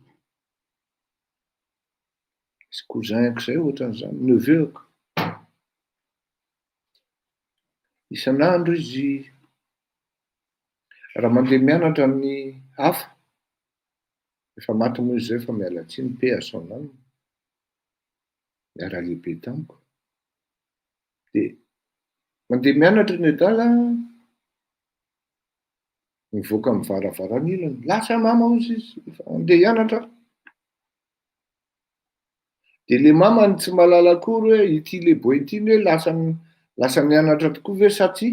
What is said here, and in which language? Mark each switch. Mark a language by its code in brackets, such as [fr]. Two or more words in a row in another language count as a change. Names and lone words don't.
[mg] Misy cousin-ko izay ohatran'izany, neveu-ko. Isan'andro izy raha mandeha mianatra ny hafa, efa maty moa izy zay fa miala tsiny [fr] paix à son âme, [mg] miara lehibe tamiko. Dia mandeha mianatra ny adala, mivoaka amin'ny varavaran'ilany, lasa mama ozy izy andeha hianatra. Dia le mamany tsy mahalala akory hoe ity leboa ity hoe lasa mianatra tokoa ve sa tsia?